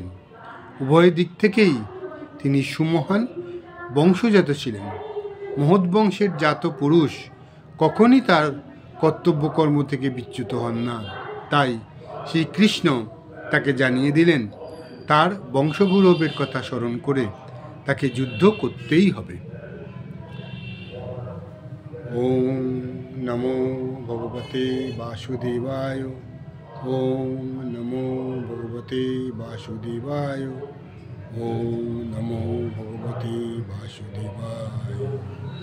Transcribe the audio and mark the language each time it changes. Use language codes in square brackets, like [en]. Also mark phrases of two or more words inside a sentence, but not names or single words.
[bn] উভয় দিক থেকেই তিনি সুমহান বংশজাত ছিলেন। মহৎ বংশের জাত পুরুষ কখনই তার কর্তব্যকর্ম থেকে বিচ্যুত হন না। তাই শ্রীকৃষ্ণ তাকে জানিয়ে দিলেন তার বংশগৌরবের কথা স্মরণ করে তাকে যুদ্ধ করতেই হবে। [sa] ওম নমো ভগবতে বাসুদেবায়। ওম নমো ভগবতে বাসুদেবায়। ওম নমো ভগবতে বাসুদেবায়।